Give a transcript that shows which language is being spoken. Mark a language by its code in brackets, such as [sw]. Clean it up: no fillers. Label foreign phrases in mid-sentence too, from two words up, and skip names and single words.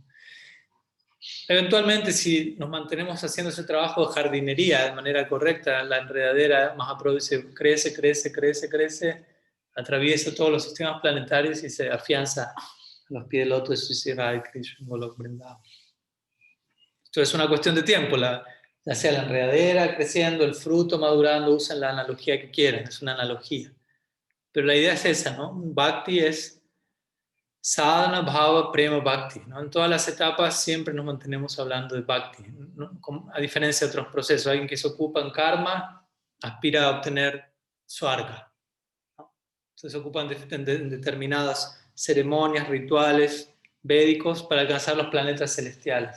[es] Eventualmente, si nos mantenemos haciendo ese trabajo de jardinería de manera correcta, la enredadera Mahaprabhu dice, crece, crece, crece, crece, atraviesa todos los sistemas planetarios y se afianza a los pies del loto de Sri Radha Krishna Golok Vrindavan. Esto es una cuestión de tiempo, ya sea la enredadera creciendo, el fruto madurando, usen la analogía que quieran, es una analogía. Pero la idea es esa, ¿no? Bhakti es sadhana, bhava, prema, bhakti, ¿no? En todas las etapas siempre nos mantenemos hablando de bhakti, ¿no? A diferencia de otros procesos, alguien que se ocupa en karma aspira a obtener swarga, ¿no? Entonces se ocupan de determinadas ceremonias, rituales védicos para alcanzar los planetas celestiales.